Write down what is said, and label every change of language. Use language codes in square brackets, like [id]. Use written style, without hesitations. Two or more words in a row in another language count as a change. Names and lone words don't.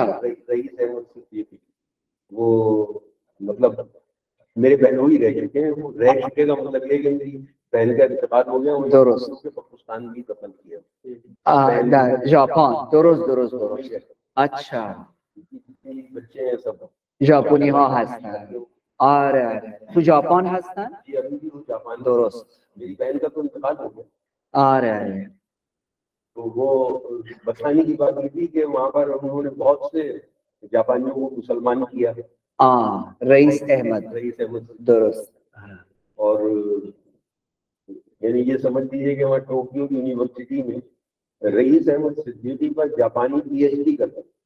[ur] رئیس احمد صدیقی, وہ مطلب میرے بہنوئی رہ چکے ہیں. وہ رہ چکے کا مطلب یہ کہ میری بہن کا انتقال ہو گیا, پاکستان بھی دفن کیا. جاپان درست. اچھا, بچے ہیں سب [fa] ژاپنی ها هستن. آره تو ژاپن هستن. درست. [ur] میری بہن کا تو انتقال ہو گیا. [fa] آره [ur] تو وہ بتانے کی بات یہ تھی کہ وہاں پر انہوں نے بہت سے جاپانیوں کو مسلمان کیا. رئیس احمد درست. اور یعنی یہ سمجھ لیجیے کہ وہاں ٹوکیو یونیورسٹی میں رئیس احمد صدیقی پر جاپانی پی ایچ ڈی کرتا.